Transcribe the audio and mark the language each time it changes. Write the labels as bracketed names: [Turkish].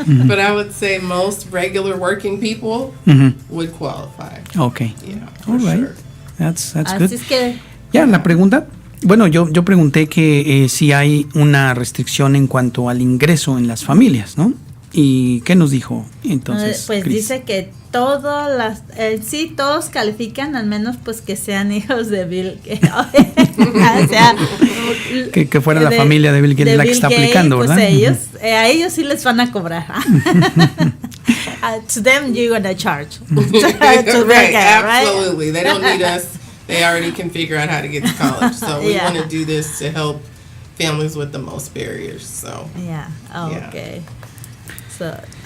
[English] But I would say most regular working people would qualify. Okay. Yeah, All right. sure. That's [Spanish] Así [English] good. [Spanish] es que Ya, la pregunta. Bueno, yo pregunté que si hay una restricción en cuanto al ingreso en las familias, ¿no? ¿Y qué nos dijo entonces? pues Gris? dice que todos califican, al menos pues que sean hijos de Bill Gates. O sea, que fuera la familia de Bill Gates la que está aplicando, pues ¿verdad? A ellos sí les van a cobrar. [English] To them you're gonna charge. Right, absolutely. Right? They don't need us. They already can figure out how to get to college. So we want to do this to help families with the most barriers. So yeah. Okay. So,